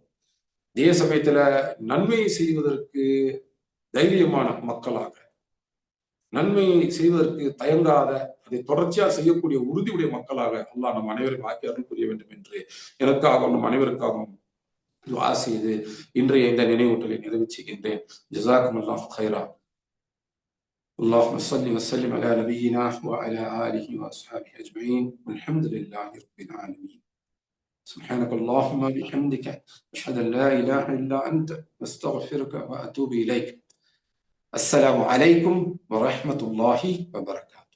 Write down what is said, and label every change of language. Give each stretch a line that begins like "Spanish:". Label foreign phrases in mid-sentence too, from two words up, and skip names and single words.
Tamil: இதே சமயத்துல நன்மையை செய்வதற்கு தைரியமான மக்களாக, நன்மையை செய்வதற்கு தயங்காத, அதை தொடர்ச்சியா செய்யக்கூடிய உறுதியுடைய மக்களாக அல்லாஹ் நம் அனைவரையும் ஆக்கி அருள் புரிய வேண்டும் என்று எனக்காகவும் நம் அனைவருக்காகவும் துஆ செய்து இன்றைய இந்த நினைவூட்டலை நிறைவு செய்கின்றேன்.
Arabic: جزاكم الله خيرا. اللهم صل وسلم على نبينا وعلى آله وأصحابه أجمعين والحمد لله رب العالمين. سبحانك اللهم وبحمدك أشهد أن لا إله إلا أنت أستغفرك وأتوب إليك. السلام عليكم ورحمة الله وبركاته.